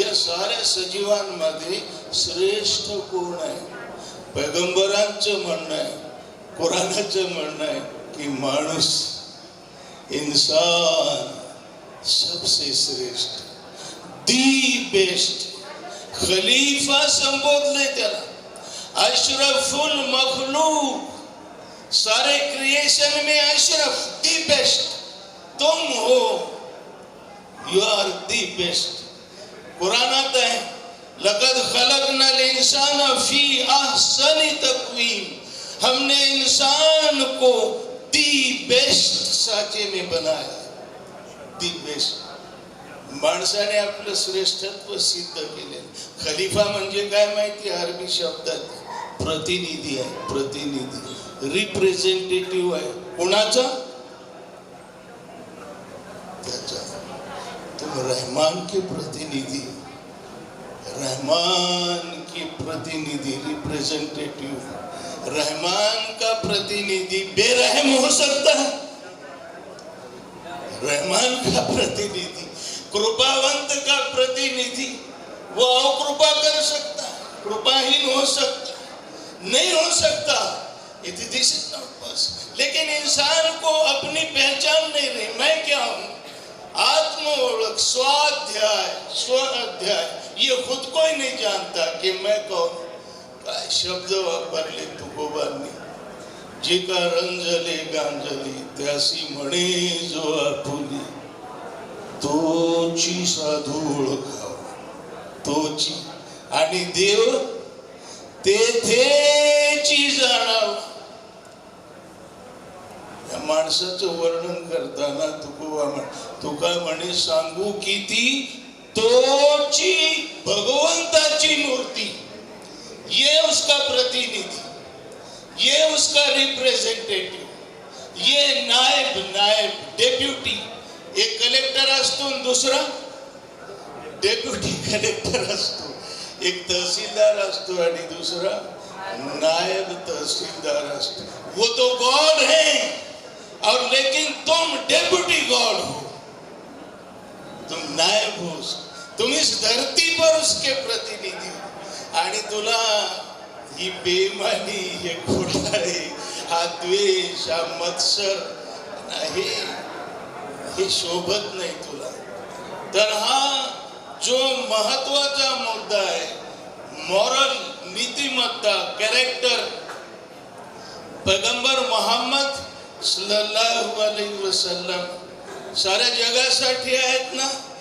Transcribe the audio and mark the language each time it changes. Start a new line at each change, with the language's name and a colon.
Marathi: या साऱ्या सजीवांमध्ये श्रेष्ठ कोण आहे? पैगंबरांचं म्हणणं आहे, कुराणाचं म्हणणं आहे की माणूस,
Hindi: इंसान सबसे श्रेष्ठ,
English: The best.
Marathi: खलीफा संबोधले त्याला,
Arabic: अशरफुल मखलूक,
Hindi: सारे क्रिएशन में अशरफ, दी बेस्ट तुम हो,
English: You are the best.
Hindi: कुरानात है,
Arabic: लक़द खलक़नल इंसान फी अहसनी तक़वीम,
Hindi: हमने इंसान को दी बेस्ट साचे में बनाया, दी बेस्ट।
Marathi: माणसाने आपलं श्रेष्ठत्व सिद्ध केले। खलीफा म्हणजे काय माहिती? अरबी शब्दात प्रतिनिधी आहे, प्रतिनिधी, रिप्रेझेंटेटिव्ह आहे। कोणाचा? त्याचा।
Hindi: तुम रहमान के प्रतिनिधी, रहमान के प्रतिनिधी, रिप्रेजेंटेटिव। रहमान का प्रतिनिधि बेरहम हो सकता है, रहमान का प्रतिनिधि, कृपावंत का प्रतिनिधि वो कृपा कर सकता, कृपाहीन हो सकता, नहीं हो सकता,
English: This is not possible.
Hindi: लेकिन इंसान को अपनी पहचान नहीं रही, मैं क्या हूं,
Marathi: आत्म ओळख,
Hindi: स्वाध्याय, स्व अध्याय, ये खुद को ही नहीं जानता कि मैं कौन।
Marathi: काय शब्द वापरले तुकोबांनी, जे का रंजले गांजली त्यासी म्हणे जो आपुली, तोची साधू ओळखाव, तोची, आणि देव तेथेची जाणाव। या माणसाचं वर्णन करताना तुका म्हणे सांगू किती, तोची भगवंताची मूर्ती,
Hindi: ये उसका प्रतिनिधि, ये उसका रिप्रेजेंटेटिव, ये नायब डेप्यूटी।
Marathi: एक कलेक्टर असतो आणि दुसरा डेप्यूटी कलेक्टर असतो, एक तहसीलदार असतो आणि दूसरा नायब तहसीलदार असतो।
Hindi: वो तो गॉड है, और लेकिन तुम डेप्यूटी गॉड हो, तुम नायब हो, तुम इस धरती पर उसके प्रतिनिधि हो।
Marathi: आणि तुला ही बेईमानी, हे घोटाळे, हा द्वेष, हा मत्सर नाही, हे शोभत नाही तुला। तर हा जो महत्वाचा मुद्दा आहे, मॉरल, नीतिमत्ता, कॅरेक्टर, पैगंबर मोहम्मद
Arabic: सल्लल्लाहु अलैहि वसल्लम
Marathi: साऱ्या जगासाठी आहेत ना।